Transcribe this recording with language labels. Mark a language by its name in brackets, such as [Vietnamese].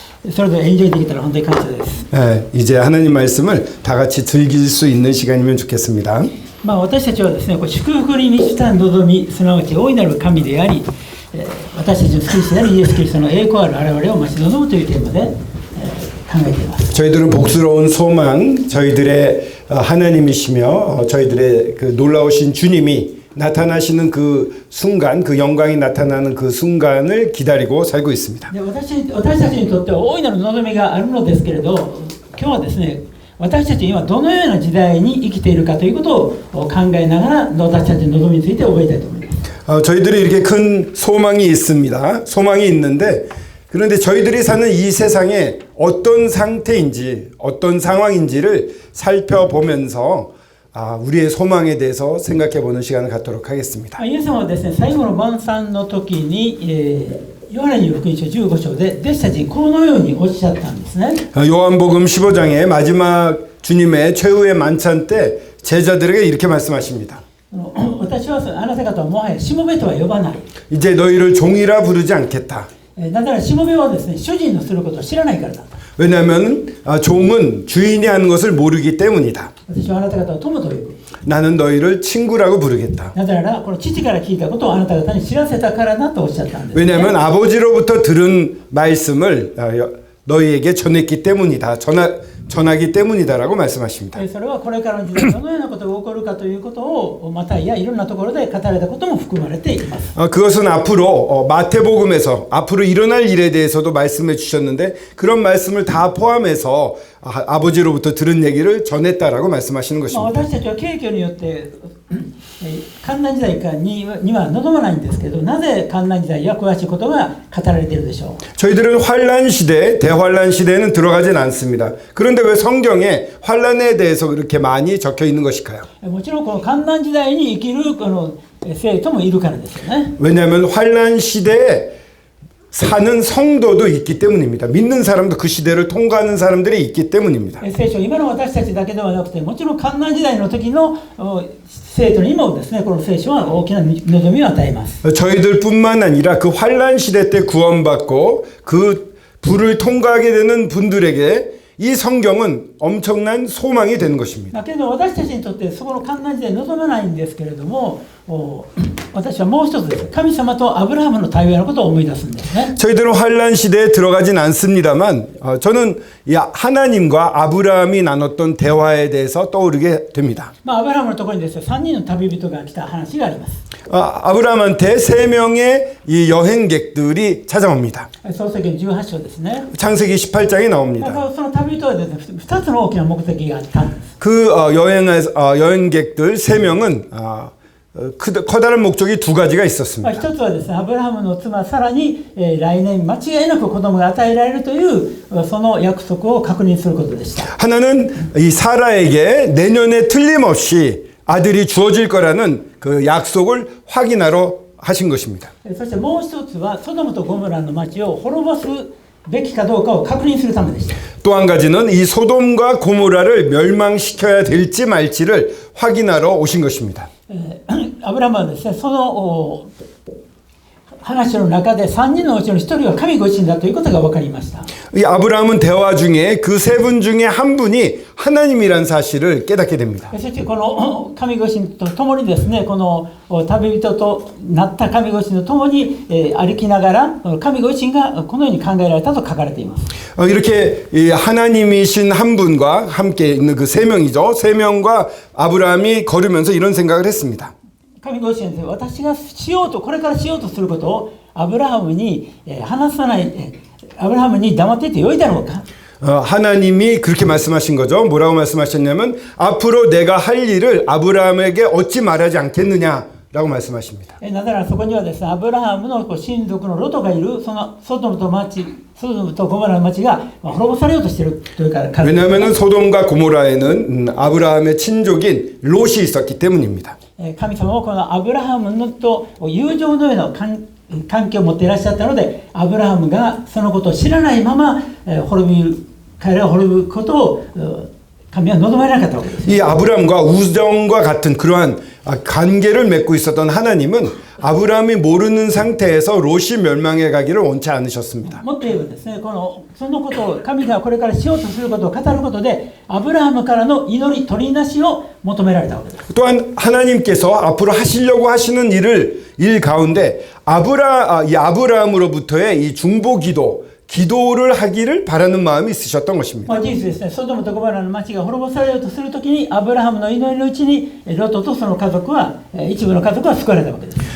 [Japanese] それでエンジョイできたら本当に感謝です。 [Korean] 네, 이제 하나님 말씀을 다 같이 즐길 수 있는 시간이면 좋겠습니다. [Japanese] 私たちはですね、祝福に満ちた望み、すなわち大いなる神であり、私たちの救い主であるイエス・キリストの栄光ある現れを待ち望むというテーマで、考えています。 [Korean] 저희들은 복스러운 소망, 저희들의 하나님이시며 저희들의 그 놀라우신 주님이 나타나시는 그 순간, 그 영광이 나타나는 그 순간을 기다리고 살고 있습니다. [Japanese] 私たちにとっては大いなる望みがあるのですけれど、今日はですね、私たち今どのような時代に生きているかということを考えながら私たちの望みについて覚えたいと思います。 [Korean] 저희들이 이렇게 큰 소망이 있습니다. 소망이 있는데 그런데 저희들이 사는 이 세상에 어떤 상태인지 어떤 상황인지를 살펴보면서 우리의 소망에 대해서 생각해보는 시간을 갖도록 하겠습니다. [Japanese] イエス様はですね、最後の晩餐の時に、ヨハネによる福音書15章で弟子たちにこのようにおっしゃったんですね。 [Korean] 요한복음 15장의 마지막 주님의 최후의 만찬 때 제자들에게 이렇게 말씀하십니다. [Japanese] 私はあなた方はもはやしもべとは呼ばない。 [Korean] 이제 너희를 종이라 부르지 않겠다. [Japanese] だからしもべはですね、主人のすることを知らないからだ。 [Korean] 왜냐하면 종은 주인이 하는 것을 모르기 때문이다. [Japanese] 私はあなた方を友と呼ぶ。 [Korean] 나는 너희를 친구라고 부르겠다. [Japanese] だからこの父から聞いたことをあなた方に知らせたからだとおっしゃったんです、ね。 [Korean] 왜냐하면 아버지로부터 들은 말씀을 너희에게 전했기 때문이다. 전하기 때문이다라고 말씀하십니다. [Japanese] それはこれからの時代どのようなことが起こるかということをまたいろんなところで語られたことも含まれています。 [Korean] 그것은 앞으로 마태복음에서 앞으로 일어날 일에 대해서도 말씀해 주셨는데 그런 말씀을 다 포함해서 아버지로부터 들은 얘기를 전했다라고 말씀하시는 것입니다. [Japanese] 私たちは景況によって艱難時代には望まないんですけど、なぜ艱難時代や詳しいことが語られているでしょう。 [Korean] 저희들은 환란 시대, 대환란 시대에는 들어가진 않습니다. 그런데 왜 성경에 환란에 대해서 그렇게 많이 적혀 있는 것일까요? [Japanese] もちろんこの艱難時代に生きるこの生徒もいるからですよね。 [Korean] 왜냐하면 환란 시대에 사는 성도도 있기 때문입니다. 믿는 사람도 그 시대를 통과하는 사람들이 있기 때문입니다. [Japanese] 聖書、今の私たちだけではなくて、もちろん艱難時代の時の生徒にもですね、この聖書は大きな望みを与えます。 [Korean] 저희들뿐만 아니라 그 환란 시대 때 구원받고 그 불을 통과하게 되는 분들에게 이 성경은 엄청난 소망이 되는 것입니다. [Japanese] だけど私たちにとってそこの艱難時代望まないんですけれども、私はもう一つです。神様とアブラハムの対話のことを思い出すんですね。 [Korean] 저희들은 환란 시대에 들어가진 않습니다만 저는 하나님과 아브라함이 나눴던 대화에 대해서 떠오르게 됩니다. [Japanese] アブラハムのところにですね、3人の旅人が来た話があります。 [Korean] 아브라함한테 3명의 이 여행객들이 찾아옵니다. [Japanese] 創世記の18章ですね。 [Korean] 창세기 18장에 나옵니다. [Japanese] その旅人はですね、2つの大きな目的があったんです。 [Korean] 그 여행객들 3명은 커다란 목적이 2가지가 있었습니다. [Japanese] 一つはですね、アブラハムの妻サラに、来年間違いなく子供が与えられるというその約束を確認することでした。 [Korean] 하나는 이 사라에게 내년에 틀림없이 아들이 주어질 거라는 그 약속을 확인하러 하신 것입니다. [Japanese] そしてもう一つはソドムとゴモラの町を滅ぼすべきかどうかを確認するためでした。 [Korean] 또 한 가지는 이 소돔과 고모라를 멸망시켜야 될지 말지를 확인하러 오신 것입니다. [Japanese] アブラハムはですね、その話の中で3人のうちの1人は神ご自身だということが分かりました。 [Korean] 이 아브라함은 대화 중에 그 3분 중에 한 분이 하나님이란 사실을 깨닫게 됩니다. [Japanese] そしてこの神ご自身と共にですね、この旅人となった神ご自身と共に歩きながら神ご自身がこのように考えられたと書かれています。 [Korean] 이렇게 하나님이신 한 분과 함께 있는 그 3명이죠. 3명과 아브라함이 걸으면서 이런 생각을 했습니다. [Japanese] 神ご自身です。私がこれからしようとすることをアブラハムに話さない、アブラハムに黙っていてよいだろうか。 [Korean] 하나님이 그렇게 말씀하신 거죠. 뭐라고 말씀하셨냐면 앞으로 내가 할 일을 아브라함에게 어찌 말하지 않겠느냐 라고 말씀하십니다. [Japanese] なぜならそこにはですね、アブラハムの親族のロトがいる、そのソドムとゴモラの町が滅ぼされようとしているというから。 [Korean] 왜냐하면 소돔과 고모라에는 아브라함의 친족인 롯이 있었기 때문입니다. [Japanese] 神様はこのアブラハムのと友情のような関係を持っていらっしゃったので、アブラハムがそのことを知らないまま彼らが滅ぶことを神は望まれなかったわけです。 [Korean] 이 아브라함과 우정과 같은 그러한 관계를 맺고 있었던 하나님은 아브라함이 모르는 상태에서 롯이 멸망해 가기를 원치 않으셨습니다. [Japanese] もっと言えばですね、そのことを神がこれからしようとすることを語ることで、アブラハムからの祈り取りなしを求められたわけです。 [Korean] 또한 하나님께서 앞으로 하시려고 하시는 일 가운데 이 아브라함으로부터의 이 중보 기도를 하기를 바라는 마음이 있으셨던 것입니다. [Japanese] 事実ですね、ソドムとゴモラの町が滅ぼされようとするときに、アブラハムの祈りのうちにロトとその家族は、一部の家族は救われたわけです。